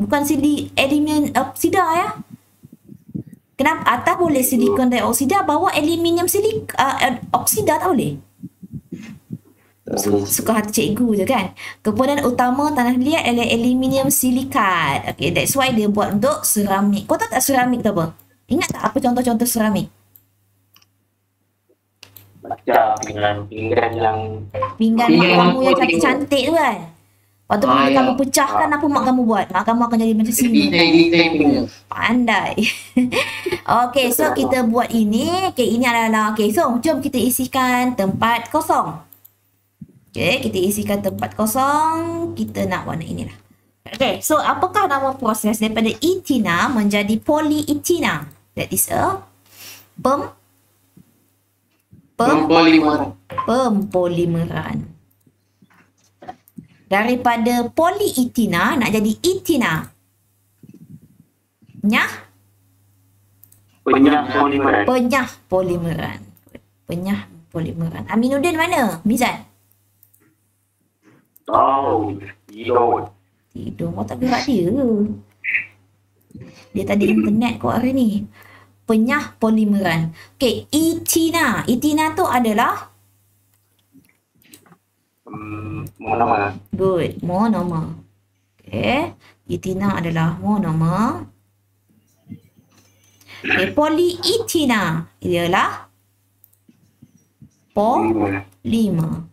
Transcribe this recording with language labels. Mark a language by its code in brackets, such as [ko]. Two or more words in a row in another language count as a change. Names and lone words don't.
[ms] Bukan aluminium oksida ya. Kenapa atas boleh silikon dioksida, bawah aluminium oksida tak boleh? Suka hati cikgu je kan. Komponen utama tanah liat adalah aluminium silikat. [en] Okay, that's why [ms] dia buat untuk seramik. Kau tahu tak seramik tu apa? Ingat tak apa contoh-contoh seramik? Macam pinggan yang Pinggan mak kamu yang cantik-cantik tu kan. Lepas tu bila ya. kamu pecahkan, apa mak kamu buat? Mak kamu akan jadi macam sini. Detain punya. Pandai. [en] Okay, so [ms] kita buat ini. Okay, ini adalah, [en] okay, so [ms] jom kita isikan tempat kosong. Okay, kita isikan tempat kosong. Kita nak warna inilah. [en] Okay, so [ms] apakah nama proses daripada etina menjadi polyetina? [en] That is a pempolimeran. [ms] Daripada polyetina nak jadi etina. penyah polimeran. Penyah polimeran. Penyah polimeran. Aminuddin mana? Mizan? Tidur. Tidur. Kau tak gerak dia. Dia tadi internet kau hari ni. Penyah polimeran. Okay, etina. Etina tu adalah Monomer. [en] good, monomer. [ms] Okay, etina adalah monomer. Okay, polyetina ialah polimer.